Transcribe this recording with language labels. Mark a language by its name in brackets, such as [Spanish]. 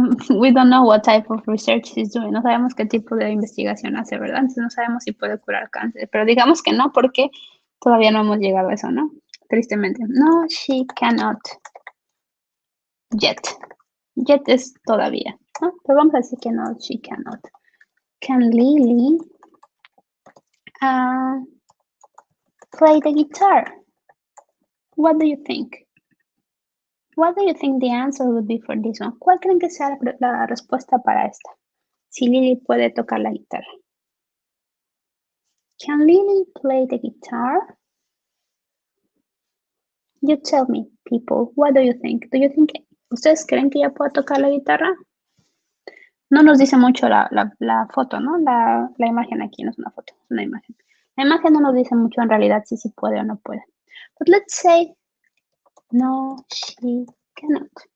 [English] We don't know what type of research she's doing. [Spanish] No sabemos qué tipo de investigación hace, ¿verdad? Entonces no sabemos si puede curar cáncer. Pero digamos que no, porque todavía no hemos llegado a eso, ¿no? Tristemente. [English] No, she cannot. Yet. [Spanish] Yet es todavía, ¿no? Pero vamos a decir que no, [English] she cannot. Can Lily play the guitar? What do you think? What do you think the answer would be for this one? [Spanish] ¿Cuál creen que sea la respuesta para esta? Si Lily puede tocar la guitarra. [English] Can Lily play the guitar? You tell me, people, what do you think? Do you think, [Spanish] ¿ustedes creen que ella puede tocar la guitarra? No nos dice mucho la foto, ¿no? La imagen aquí no es una foto, es una imagen. La imagen no nos dice mucho en realidad si puede o no puede. [English] But let's say, no, she cannot.